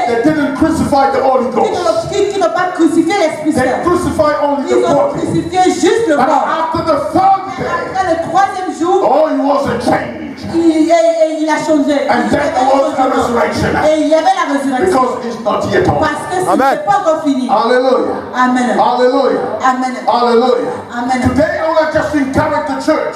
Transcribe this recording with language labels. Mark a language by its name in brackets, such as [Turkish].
[English] They didn't crucify the Holy Ghost. [French] qu'ils n'ont pas crucifié l'Esprit [English] They [French] Saint. [English] crucified only [French] Ils [English] the [French] ont [English] body. [French] crucifié juste le [English] But [French] corps. [English] after the third day, [French] Après le troisième jour, [English] oh, it was a change. [French] il a changé. [English] And [French] Il y [English] then [French] avait [English] there [French] un [English] was a [French] changement. [English] resurrection. [French] Et il y avait la résurrection. [English] Because it's not yet over. [French] Parce que ce [English] Amen. [French] n'est pas encore fini. [English] Hallelujah. Amen. Hallelujah. Amen. Hallelujah. Amen. Today I want to just encourage the church